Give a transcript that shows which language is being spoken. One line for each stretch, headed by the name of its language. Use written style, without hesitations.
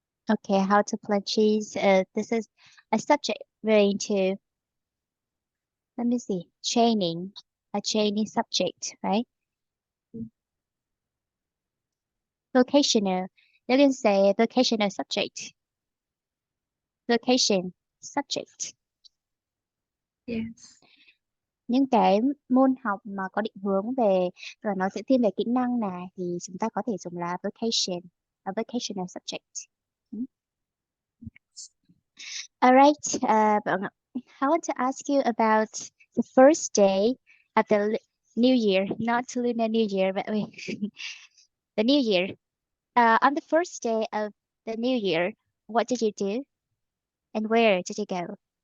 English: Okay, how to plant cheese. This is a subject relating to, let me see, chaining, a chaining subject, right? Vocational. You can say vocational subject, vocation subject. Yes.
Vietnamese: Những cái môn học mà có định hướng về và nó sẽ thiên về kỹ năng này thì chúng ta có thể dùng là vocation, a vocational subject. Ừ.
English: All right, I want to ask you about the first day of the new year, not Lunar New Year, but the new year. On the first day of the new year, what did you do and where did you go?